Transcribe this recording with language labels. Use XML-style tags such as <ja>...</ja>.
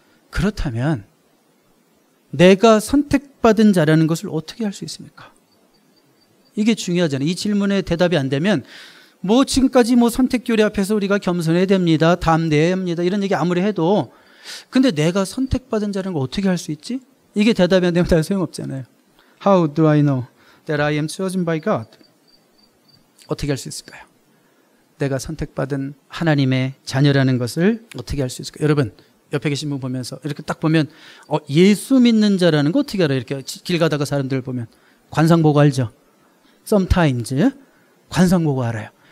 <ko>그렇다면 내가 선택받은 자라는 것을 어떻게 할 수 있습니까? 이게 중요하잖아요. 이 질문에 대답이 안 되면 지금까지 선택교리 앞에서 우리가 겸손해야 됩니다, 담대해야 합니다 이런 얘기 아무리 해도 근데 내가 선택받은 자라는 걸 어떻게 할 수 있지? 이게 대답이 안 되면 다 소용없잖아요.</ko> <en>How do I know that I am chosen by God?</en> <ko>어떻게 할 수 있을까요? 내가 선택받은 하나님의 자녀라는 것을 어떻게 할 수 있을까요? 여러분 옆에 계신 분 보면서 이렇게 딱 보면 예수 믿는 자라는 거 어떻게 알아요? 이렇게 길 가다가 사람들 보면 관상 보고 알죠?</ko> <en>Sometimes</en> <ko>관상 보고 알아요.</ko>